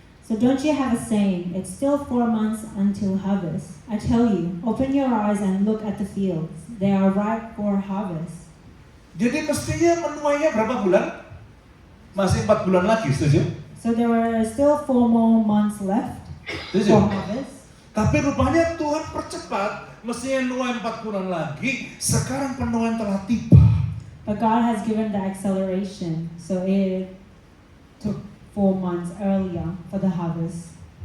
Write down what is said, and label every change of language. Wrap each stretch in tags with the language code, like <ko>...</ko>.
<en>So don't you have a saying, it's still 4 months until harvest. I tell you, open your eyes and look at the fields. They are ripe for harvest.</en> <id>Jadi mestinya menuainya berapa bulan? Masih 4 bulan lagi, setuju?</id> <en>So there were still 4 more months left</en> <id>Setuju?</id> <en>for harvest.</en> <id>Tapi rupanya Tuhan percepat, mestinya nuai 4 bulan lagi, sekarang penuaian telah tiba.</id> <en>But God has given the acceleration, so it took 4 months earlier for the harvest.</en>